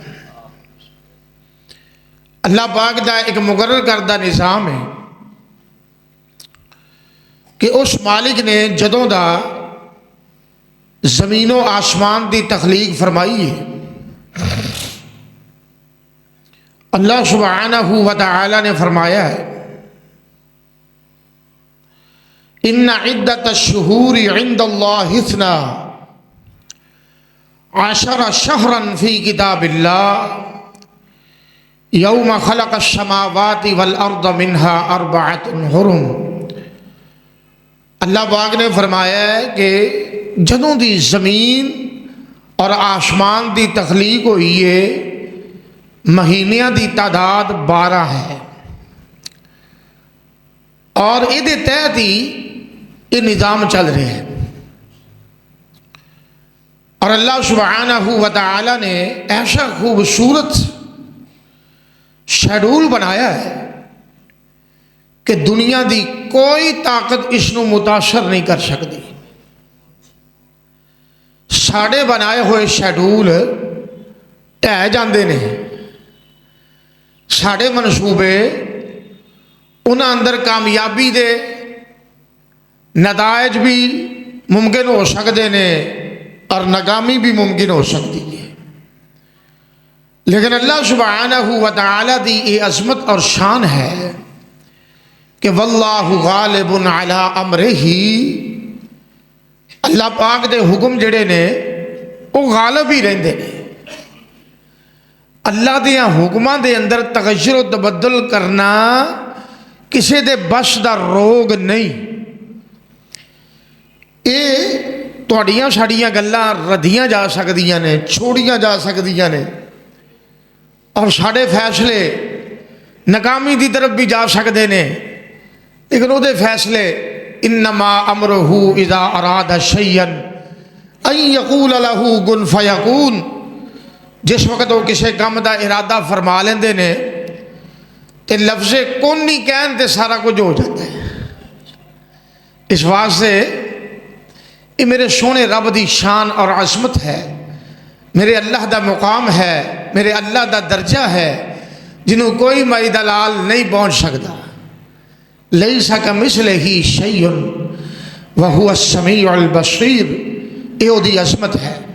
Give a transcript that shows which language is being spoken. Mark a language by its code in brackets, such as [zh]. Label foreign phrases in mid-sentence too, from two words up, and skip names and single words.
[pa] اللہ پاک دا ایک مقرر کردہ نظام ہے کہ اس مالک نے جدوں دا زمین و آسمان دی تخلیق فرمائی ہے، اللہ سبحانہ و تعالی نے فرمایا ہے [ar] ان عدت الشہور عند اللہ 12 شہرا فی کتاب اللہ یوم خلق السماوات والارض منها 4 حرم۔ [pa] اللہ پاک نے فرمایا ہے کہ جدوں دی زمین اور آسمان دی تخلیق ہوئی ہے مہینیاں دی تعداد 12 ہے اور یہ تحت ہی یہ نظام چل رہے ہیں۔ اور اللہ سبحانہ و تعالی نے ایسا خوبصورت شیڈول بنایا ہے کہ دنیا دی کوئی طاقت اس نو متاثر نہیں کر سکتی۔ ساڑے بنائے ہوئے شیڈول ٹہ جاندے نے، ساڑے منصوبے انہاں اندر کامیابی دے نتائج بھی ممکن ہو سکتے ہیں اور ناکامی بھی ممکن ہو سکتی ہے، لیکن اللہ سبحانہ و تعالی دی یہ عظمت اور شان ہے کہ [ar] واللہ غالب علی امرہ، [pa] اللہ پاک دے حکم جڑے نے وہ غالب ہی رہندے نے۔ اللہ دیاں حکماں دے اندر تغیر و تبدل کرنا کسی دے بس دا روگ نہیں۔ یہ تہاڈیاں ساڈیاں گلاں ردیاں جا سکدیاں نے، چھوڑیاں جا سکدیاں نے اور ساڈے فیصلے ناکامی دی طرف بھی جا سکتے ہیں، لیکن وہ فیصلے [ar] انما امرہ اذا اراد شیئا ان یقول لہ کن فیکون، [pa] جس وقت وہ کسی کام دا ارادہ فرما لیندے نے تے لفظ کن نہیں کہن تے سارا کچھ ہو جاتا ہے۔ اس واسطے یہ میرے سونے رب دی شان اور عظمت ہے، میرے اللہ دا مقام ہے، میرے اللہ دا درجہ ہے جنہوں کوئی مائی دلال نہیں پہنچ سکتا۔ [ar] لیس کمثلہ شیء وہو السمیع البصیر، [pa] یہ دی عظمت ہے۔